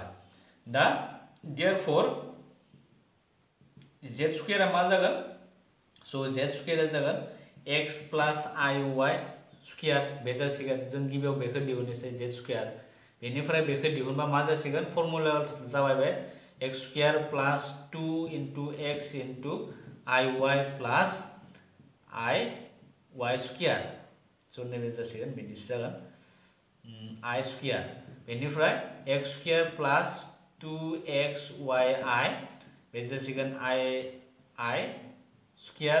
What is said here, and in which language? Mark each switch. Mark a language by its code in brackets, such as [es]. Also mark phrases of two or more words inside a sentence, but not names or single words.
[brx] दा therefore [en] z square [brx] मा जागोन? सो [en] z square [brx] जागोन [en] x plus iy square [brx] बे जासिगोन। जों गिबियाव बेखौ दिहुननोसै [en] z square. [brx] बेनिफ्राय बेखौ दिहुनबा मा जासिगोन? फर्मुला जाबाय बे [en] x square plus 2 into x into iy plus iy square. [brx] सो नैबे जासिगोन बिदिसो जागोन [en] i square. [brx] बेनिफ्राय [en] x square plus 2xyi [brx] बे जासिगोन [en] i square.